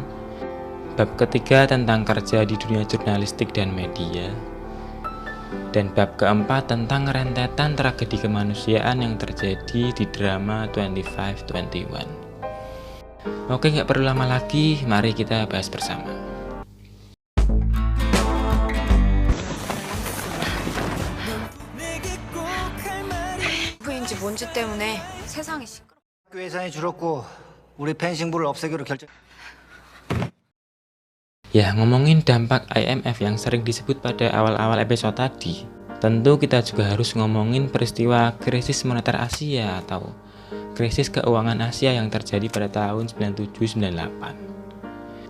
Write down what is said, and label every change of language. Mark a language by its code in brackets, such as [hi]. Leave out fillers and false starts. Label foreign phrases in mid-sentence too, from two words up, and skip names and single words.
[id] Bab ketiga tentang kerja di dunia jurnalistik dan media. Dan bab keempat tentang rentetan tragedi kemanusiaan yang terjadi di drama 2521. Oke, nggak perlu lama lagi, mari kita bahas bersama. [ko] 부인지 뭔지 때문에 세상이 시끄러. 학교 예산이 줄었고 우리 펜싱부를 없애기로 결정. [id] Ya, ngomongin dampak IMF yang sering disebut pada awal-awal episode tadi, tentu kita juga harus ngomongin peristiwa krisis moneter Asia atau krisis keuangan Asia yang terjadi pada tahun 97-98.